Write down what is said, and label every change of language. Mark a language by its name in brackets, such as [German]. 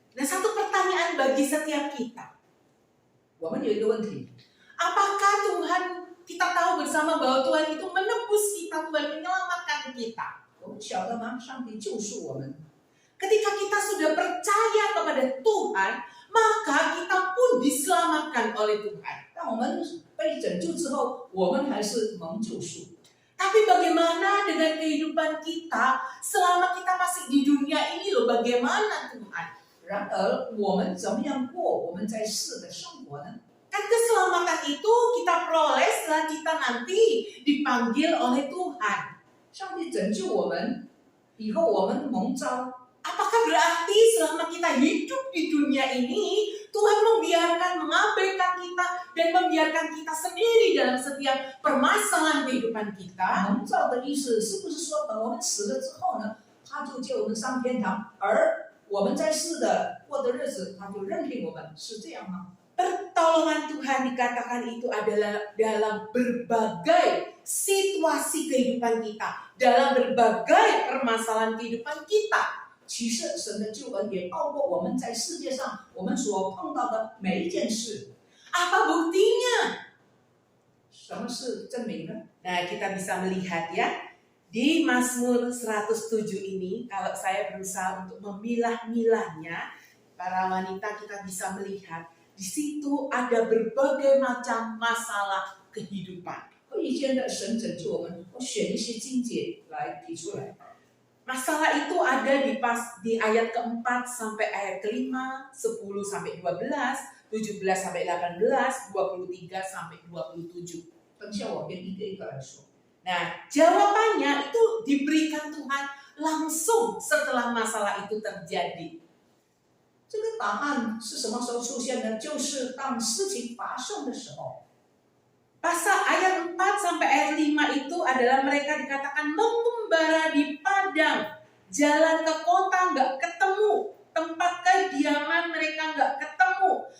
[Indonesian] Nah, satu pertanyaan bagi setiap kita. [Chinese] 我们有一个问题， [Indonesian] Apakah Tuhan, kita tahu bersama bahwa Tuhan itu menebus kita, Tuhan menyelamatkan kita. [Chinese] 我们晓得吗？上帝救赎我们。 [Indonesian] Ketika kita sudah percaya kepada Tuhan, maka kita pun diselamatkan oleh Tuhan. [Chinese] 当我们被拯救之后，我们还是蒙救赎。 [Indonesian] Tapi bagaimana dengan kehidupan kita selama kita masih di dunia ini loh, bagaimana Tuhan? [Chinese] 然而，我们怎么样过我们在世的生活呢？ [Indonesian] Kan keselamatan itu kita peroleh setelah kita nanti dipanggil oleh Tuhan. [Chinese] 上帝拯救我们以后，我们蒙召。 [Indonesian] Apakah berarti selama kita hidup di dunia ini, Tuhan membiarkan, mengabaikan kita, dan membiarkan kita sendiri dalam setiap permasalahan kehidupan kita? [Chinese] 蒙召的意思是不是说，等我们死了之后呢，他就接我们上天堂，而我们在世的过的日子，他就任凭我们，是这样吗？ [Indonesian] Pertolongan Tuhan dikatakan itu adalah dalam berbagai situasi kehidupan kita, dalam berbagai permasalahan kehidupan kita. [Chinese] 其实神的救恩也包括我们在世界上我们所碰到的每一件事。 [Indonesian] Apa buktinya? [Chinese] 什么是证明呢？ [Indonesian] Nah, kita bisa melihat ya, di Mazmur 107 ini, kalau saya berusaha untuk memilah-milahnya, para wanita kita bisa melihat, di situ ada berbagai macam masalah kehidupan. [Chinese] 何以见的神拯救我们？我选一些经节来提出来。 [Indonesian] Masalah itu ada di ayat keempat sampai ayat kelima, 10 sampai 12, 17 sampai 18, 23 sampai 27. [Chinese] 等下我们一个一个来说。 [Indonesian] Nah, jawabannya itu diberikan Tuhan langsung setelah masalah itu terjadi. [Chinese] 这个答案是什么时候出现呢？就是当事情发生的时候。 [Indonesian] Pasal ayat 4 sampai ayat 5 itu adalah mereka dikatakan mengembara di padang, jalan ke kota nggak ketemu, tempat kediaman mereka nggak ketemu.